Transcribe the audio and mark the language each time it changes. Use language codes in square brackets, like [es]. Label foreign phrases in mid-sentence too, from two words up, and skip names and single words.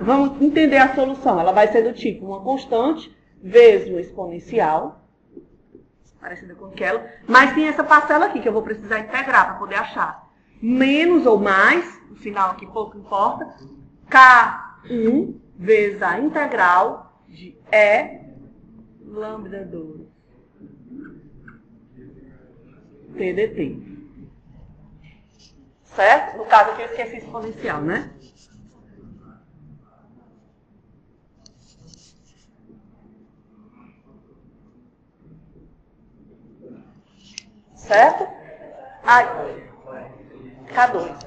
[pt] Vamos entender a solução. Ela vai ser do tipo uma constante vezes uma exponencial, parecida com aquela, mas tem essa parcela aqui que eu vou precisar integrar para poder achar. Menos ou mais, no final aqui pouco importa, K1 vezes a integral de E lambda 2 t dt. Certo? No caso aqui eu esqueci exponencial, né? Certo? Ai, K2.